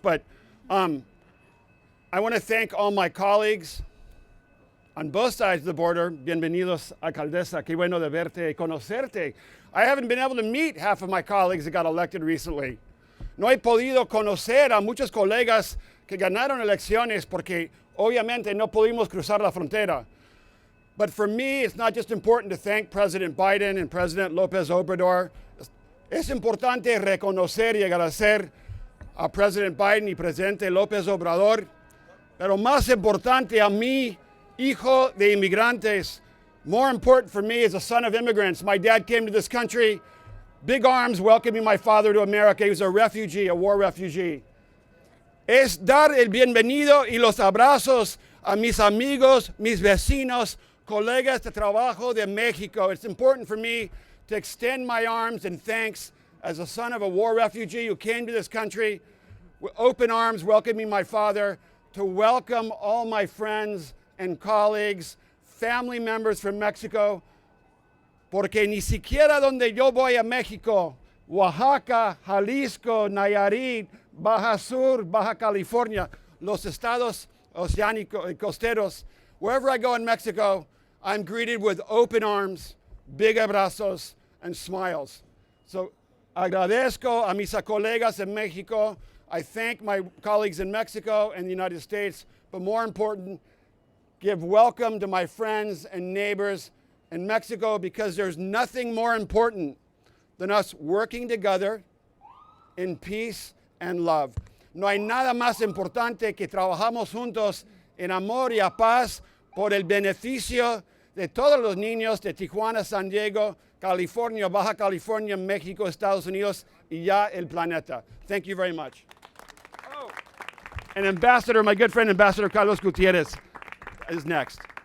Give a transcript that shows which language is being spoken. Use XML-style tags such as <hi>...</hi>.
<en>But I want to thank all my colleagues on both sides of the border.</en> <es>Bienvenidos, alcaldesa. Qué bueno de verte y conocerte.</es> <en>I haven't been able to meet half of my colleagues that got elected recently.</en> <es>No he podido conocer a muchos colegas que ganaron elecciones porque obviamente no pudimos cruzar la frontera.</es> <en>But for me, it's not just important to thank President Biden and President López Obrador.</en> <es>Es importante reconocer y agradecer a President Biden y Presidente López Obrador. Pero más importante a mí, hijo de inmigrantes.</es> <en>More important for me as a son of immigrants. My dad came to this country, big arms welcoming my father to America. He was a refugee, a war refugee.</en> <es>Es dar el bienvenido y los abrazos a mis amigos, mis vecinos, colegas de trabajo de Mexico.</es> <en>It's important for me to extend my arms and thanks as a son of a war refugee who came to this country with open arms welcoming my father, to welcome all my friends and colleagues, family members from Mexico,</en> <es>porque ni siquiera donde yo voy a México, Oaxaca, Jalisco, Nayarit, Baja Sur, Baja California, los estados oceánicos, costeros,</es> <en>wherever I go in Mexico, I'm greeted with open arms, big abrazos, and smiles.</en> <es>So agradezco a mis colegas en Mexico.</es> <en>I thank my colleagues in Mexico and the United States, but more important, give welcome to my friends and neighbors in Mexico, because there's nothing more important than us working together in peace and love.</en> <es>No hay nada más importante que trabajamos juntos en amor y a paz por el beneficio de todos los niños de Tijuana, San Diego, California, Baja California, México, Estados Unidos, y ya el planeta.</es> <en>Thank you very much. Oh, and Ambassador, my good friend, Ambassador Carlos Gutierrez is next.</en>